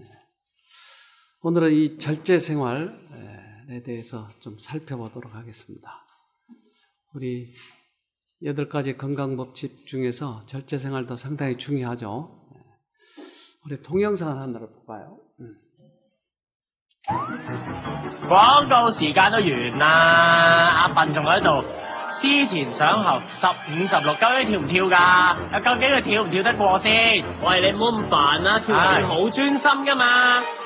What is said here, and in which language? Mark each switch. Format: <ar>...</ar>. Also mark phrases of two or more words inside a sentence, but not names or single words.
<ko>오늘은 이 절제 생활에 대해서 좀 살펴보도록 하겠습니다. 우리 8가지 건강법칙 중에서 절제 생활도 상당히 중요하죠. 우리 동영상 하나를 볼까요?</ko> <yue>廣告時間都完啦，阿笨仲喺度思前想後，15、16究竟跳唔跳㗎？究竟佢跳唔跳得過先？喂，你唔好咁煩啦，跳係好專心㗎嘛。</yue>